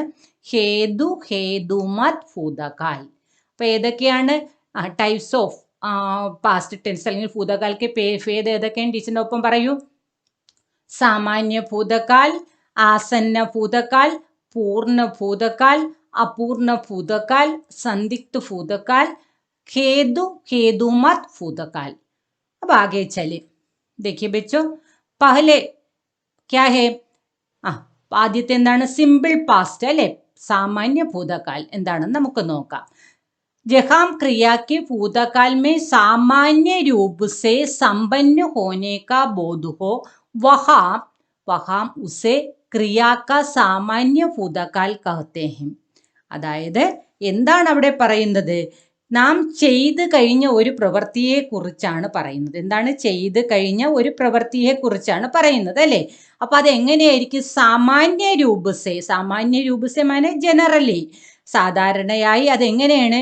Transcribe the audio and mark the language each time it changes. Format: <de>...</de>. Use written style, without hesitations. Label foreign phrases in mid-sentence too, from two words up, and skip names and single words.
<hi>हेतुमत भूतकाल.</hi> <ml>അപ്പൊ ഏതൊക്കെയാണ്</ml> <en>types of past tense</en> <ml>അല്ലെങ്കിൽ ഭൂതകാൽക്ക് ഭേദം ഏതൊക്കെയാണ്? ടീച്ചറിന്റെ ഒപ്പം പറയൂ.</ml> <hi>सामान्य भूतकाल, आसन्न भूतकाल, पूर्ण भूतकाल, अपूर्ण भूतकाल, संदिग्ध भूतकाल, हेतुमत भूतकाल। अब आगे चले, देखिए बच्चों, पहले क्या है?</hi> <ml>ആദ്യത്തെ എന്താണ്?</ml> <en>simple past</en> <ml>അല്ലെ?</ml> <hi>सामान्य भूतकाल</hi> <ml>എന്താണെന്ന് നമുക്ക് നോക്കാം.</ml> <hi>जहाँ क्रिया के भूतकाल में सामान्य रूप से संपन्न होने का बोध हो वहाँ उसे क्रिया का सामान्य भूतकाल कहते हैं.</hi> <ml>അതായത് എന്താണ് അവിടെ പറയുന്നത്? നാം ചെയ്ത് കഴിഞ്ഞ ഒരു പ്രവൃത്തിയെ കുറിച്ചാണ് പറയുന്നത്. എന്താണ്? ചെയ്ത് കഴിഞ്ഞ ഒരു പ്രവൃത്തിയെ കുറിച്ചാണ് പറയുന്നത് അല്ലേ? അപ്പൊ അതെങ്ങനെയായിരിക്കും?</ml> <hi>सामान्य रूपसे माने</hi> <ml>ജനറലി, സാധാരണയായി അതെങ്ങനെയാണ്?</ml>